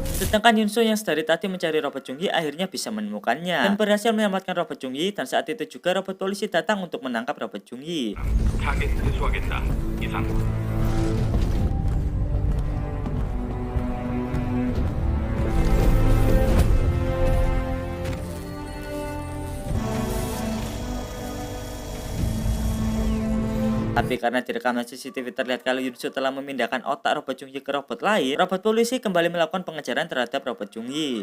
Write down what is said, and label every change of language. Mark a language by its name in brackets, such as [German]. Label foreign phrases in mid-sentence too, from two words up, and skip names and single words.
[Indonesian] Sedangkan Yunso yang sedari tadi mencari robot Jung Hee akhirnya bisa menemukannya dan berhasil menyelamatkan robot Jung Hee, dan saat itu juga robot polisi datang untuk menangkap robot Jung Hee. [Korean] 타겟 회수하겠다. 이상. [Indonesian] Tapi karena di rekaman CCTV terlihat kalau Yunso telah memindahkan otak robot Jung Hee ke robot lain, robot polisi kembali melakukan pengejaran terhadap robot Jung Hee.